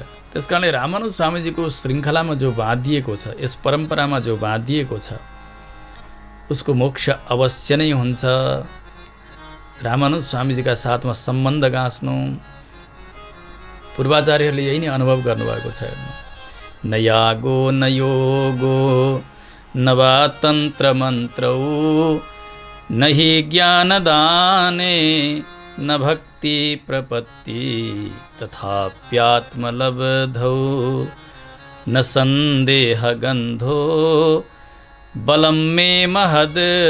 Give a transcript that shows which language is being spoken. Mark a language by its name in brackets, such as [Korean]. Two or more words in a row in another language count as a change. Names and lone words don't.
[Nepali] त्यसकारणले रामानुज स्वामीजीको श्रृङ्खलामा जो बाँधिएको छ, यस परम्परामा जो बाँधिएको छ, उसको मोक्ष अवश्य नै हुन्छ। रामानुज स्वामीजीका साथमा सम्बन्ध गाँच्नु पूर्वाचार्यहरूले यही नै अनुभव गर्नुभएको छ। [Sanskrit] न यागो न योगो न वा तन्त्र मन्त्रौ न हि ज्ञानदाने न भक्ति प्रपत्ति तथाप्यात्मलब्धौ न संदेह गन्धो बलं मे महद्